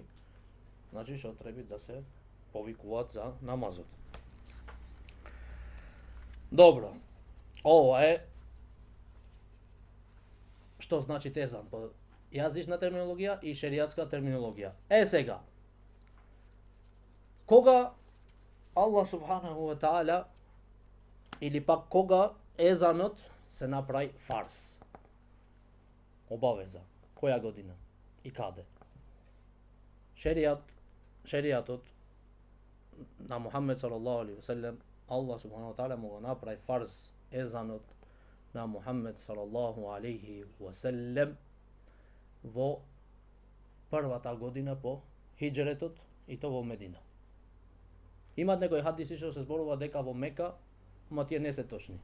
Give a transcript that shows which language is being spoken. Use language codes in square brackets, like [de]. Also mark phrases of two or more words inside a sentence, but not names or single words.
[mk] Значи што треба да се повикуваат за намазот. Добро. Ова е што значи езан по јазична терминологија и шеријатска терминологија. Сега, кога Аллах [ar] سبحانه وتعالى [mk] или пак кога езанот се направи фарз, обавеза, која година и каде? Шеријатот на Мухаммед [ar] صلى الله عليه وسلم, [mk] Аллах [ar] سبحانه وتعالى [mk] му го направи фарз езанот на Мухаммед [ar] صلى الله عليه وسلم [mk] во првата година по хиџретот и то во Медина. Имат некои хадиси што се зборува дека во Мека, ама тие не се точни.